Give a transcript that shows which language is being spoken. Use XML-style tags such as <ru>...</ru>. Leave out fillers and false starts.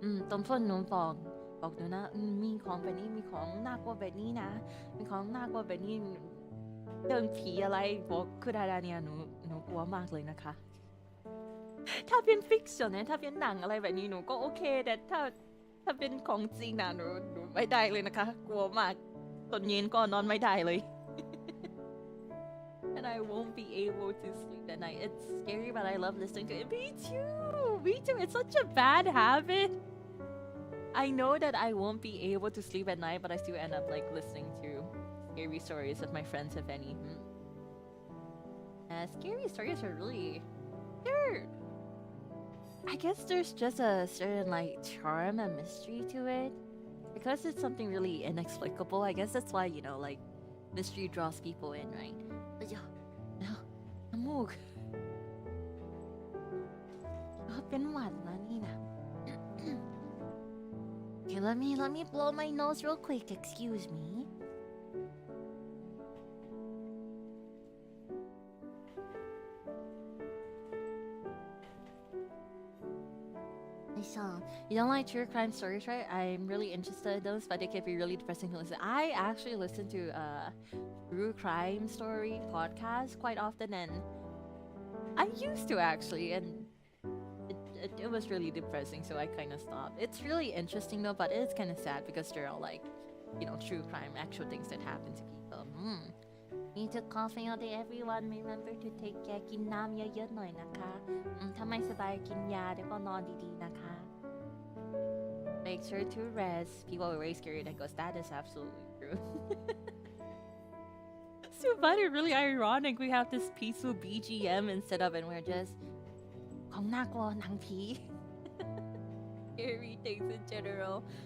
<th>ตอนเพื่อนหนูบอกหนูนะมีของแบบนี้มีของน่ากลัวแบบนี้นะมีของน่ากลัวแบบนี้เรื่องผีอะไรบอกคือดาราเนี่ยหนูกลัวมากเลยนะคะถ้าเป็นฟิกชันนะถ้าเป็นหนังอะไรแบบนี้หนูก็โอเคแต่ถ้าเป็นของจริงนะหนูไม่ได้เลยนะคะกลัวมากตอนเย็นก็นอนไม่ได้เลย</th> <en>And I won't be able to sleep at night. It's scary, but I love listening to it. Me too. It's such a bad habit. I know that I won't be able to sleep at night, but I still end up like listening to scary stories with my friends, if any. Scary stories are really I guess there's just a certain like charm and mystery to it because it's something really inexplicable. I guess that's why, you know, like mystery draws people in, right? No, Amug.</en> <th>เป็นหวัดแล้วนี่นะ</th> <en>Okay, let me blow my nose real quick. Excuse me.</en> <ja>そう</ja> <en>You don't like true crime stories, right? I'm really interested in those, but they can be really depressing to listen. I actually listen to true crime story podcasts quite often, and I used to actually, and it was really depressing, so I kind of stopped. It's really interesting though, but it's kind of sad because they're all like, true crime, actual things that happen to people. Need to coffee all day, everyone. Remember to take care.</en> <th>กินน้ำเยอะๆหน่อยนะคะถ้าไม่สบายกินยาแล้วก็นอนดีๆนะคะ</th> <en>Make sure to rest. People are very scared and goes, that is absolutely true. So funny, really ironic. We have this peaceful BGM instead of, and we're just</en> <th>ของน่ากลัวหนังผี</th> <en>Scary things in general.</en>